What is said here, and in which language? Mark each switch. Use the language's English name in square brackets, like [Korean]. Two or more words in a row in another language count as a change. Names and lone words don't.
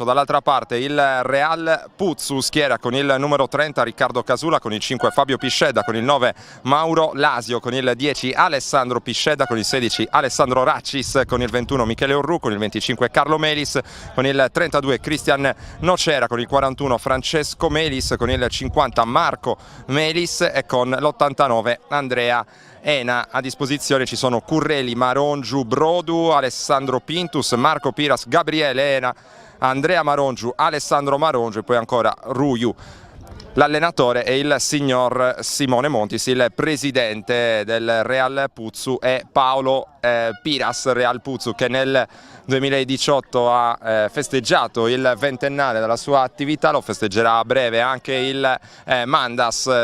[Italian] Dall'altra parte il Real Puzzu schiera con il numero 30 Riccardo Casula, con il 5 Fabio Piscedda, con il 9 Mauro Lasio, con il 10 Alessandro Piscedda, con il 16 Alessandro Raccis, con il 21 Michele Orru, con il 25 Carlo Melis, con il 32 Cristian Nocera, con il 41 Francesco Melis, con il 50 Marco Melis e con l'89 Andrea Ena. A disposizione ci sono Curreli, Marongiu, Brodu, Alessandro Pintus, Marco Piras, Gabriele Ena, Andrea Marongiu, Alessandro Marongiu e poi ancora Ruiu. L'allenatore è il signor Simone Montis, il presidente del Real Puzzu è Paolo Piras. Real Puzzu che nel 2018 ha festeggiato il ventennale della sua attività, lo festeggerà a breve anche il Mandas.